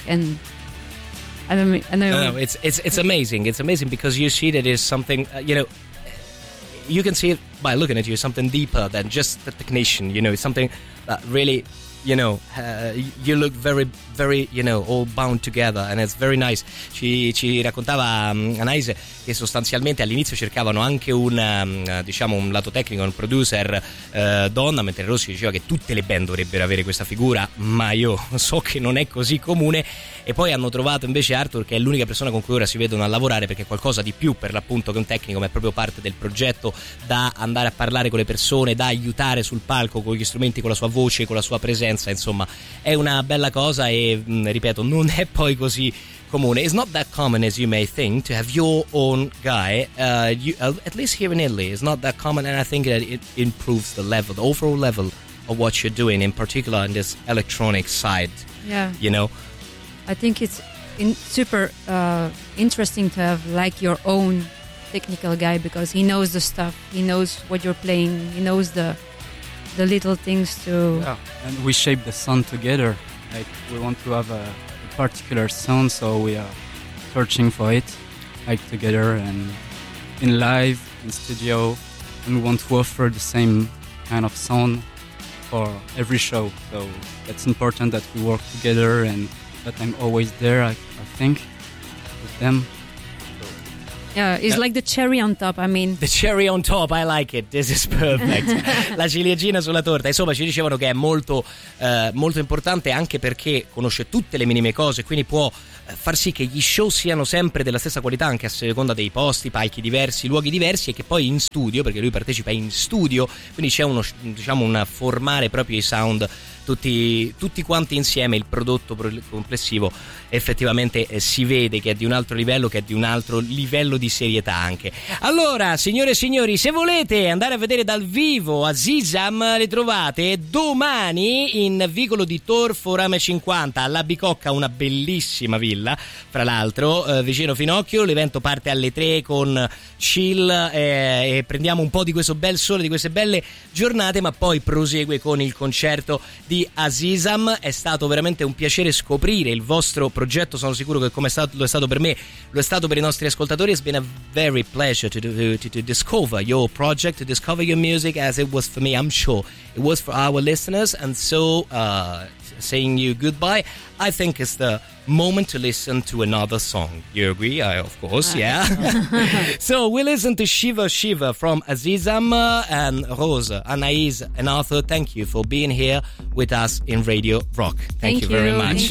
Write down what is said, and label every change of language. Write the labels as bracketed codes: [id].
[en] And I don't know. It's amazing. It's amazing because you see that is something, you know, you can see it by looking at you, something deeper than just the technician, you know. It's something that really, you know, you look very, very, you know, all bound together, and it's very nice. [it] Ci raccontava Anaise che sostanzialmente all'inizio cercavano anche un lato tecnico, un producer donna, mentre Rossi diceva che tutte le band dovrebbero avere questa figura, ma io so che non è così comune. E poi hanno trovato invece Arthur, che è l'unica persona con cui ora si vedono a lavorare, perché è qualcosa di più, per l'appunto, che un tecnico, ma è proprio parte del progetto, da andare a parlare con le persone, da aiutare sul palco con gli strumenti, con la sua voce, con la sua presenza. Insomma, è una bella cosa e, ripeto, non è poi così comune. [en] It's not that common as you may think to have your own guy, at least here in Italy. It's not that common, and I think that it improves the level, the overall level of what you're doing, in particular in this electronic side. Yeah, you know, I think it's super interesting to have, like, your own technical guy, because he knows the stuff, he knows what you're playing, he knows the little things to. Yeah, and we shape the sound together. Like, we want to have a particular sound, so we are searching for it, like, together and in live, in studio, and we want to offer the same kind of sound for every show. So it's important that we work together and that I'm always there, I think, with them. Yeah, it's like the cherry on top, I mean. The cherry on top, I like it, this is perfect. [it] La ciliegina sulla torta. Insomma, ci dicevano che è molto, molto importante, anche perché conosce tutte le minime cose, quindi può far sì che gli show siano sempre della stessa qualità, anche a seconda dei posti, palchi diversi, luoghi diversi, e che poi in studio, perché lui partecipa in studio, quindi c'è uno, diciamo, un formare proprio i sound tutti quanti insieme, il prodotto complessivo effettivamente si vede che è di un altro livello, che è di un altro livello di serietà anche. Allora, signore e signori, se volete andare a vedere dal vivo Azizam, le trovate domani in vicolo di Tor Forame 50 alla Bicocca, una bellissima villa fra l'altro, vicino Finocchio. L'evento parte alle 3 con chill, e prendiamo un po' di questo bel sole, di queste belle giornate, ma poi prosegue con il concerto di Azizam. È stato veramente un piacere scoprire il vostro progetto, sono sicuro che, come è stato, lo è stato per me, lo è stato per i nostri ascoltatori. [en] It's been a very pleasure to discover your project, to discover your music, as it was for me, I'm sure it was for our listeners. And so, saying you goodbye, I think it's the moment to listen to another song. You agree? Of course, yeah. So we listen to Shiva Shiva from Azizam, and Rose, Anaïs, and Arthur, thank you for being here with us in Radio Rock. Thank you very much.